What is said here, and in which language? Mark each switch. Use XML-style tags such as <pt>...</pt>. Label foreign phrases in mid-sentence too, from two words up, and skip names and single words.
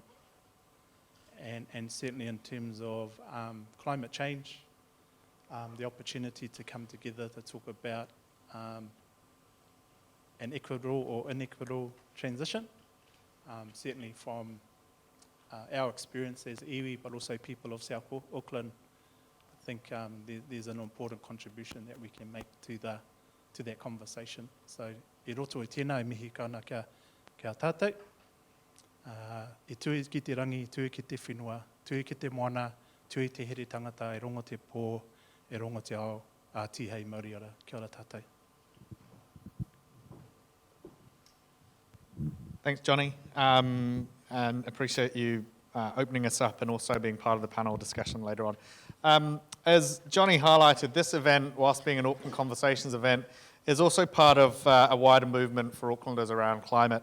<en>And certainly in terms of climate change, the opportunity to come together to talk about an equitable or inequitable transition, certainly from our experience as iwi, but also people of South Auckland. I think there's an important contribution that we can make to that conversation. So,</en> <mi>e roto i tēnā, e mihi kauna kia tātou. E tui ki te rangi, tui ki te whenua, tui ki te moana, tui te here tangata, e rongo te pō, e rongo te ao, a tihei Māori ora. Kia ora tātou.</mi> <en>Thanks, Johnny, and appreciate you opening us up and also being part of the panel discussion later on. As Johnny highlighted, this event, whilst being an Auckland Conversations event, is also part of a wider movement for Aucklanders around climate.</en>